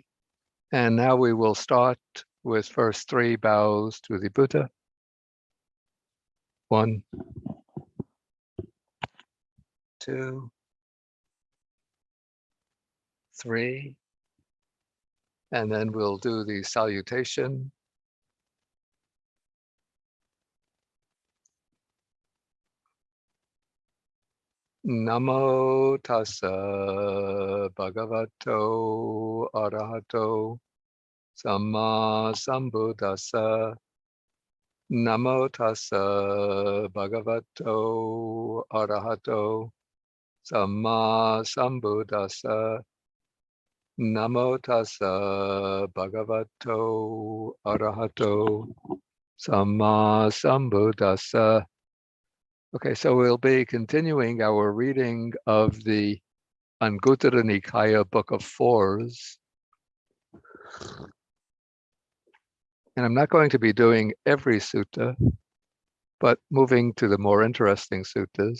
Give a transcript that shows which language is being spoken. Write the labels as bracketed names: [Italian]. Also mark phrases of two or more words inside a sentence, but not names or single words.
[English] And now we will start with first 3 bows to the Buddha. 1, 2, 3. And then we'll do the salutation. [Pali] Namo tassa bhagavato arahato samma sambuddhassa. Namo tassa bhagavato arahato samma sambuddhassa. Namo tassa bhagavato arahato samma sambuddhassa. [English] Okay, so we'll be continuing our reading of the Anguttara Nikaya Book of Fours. And I'm not going to be doing every sutta, but moving to the more interesting suttas.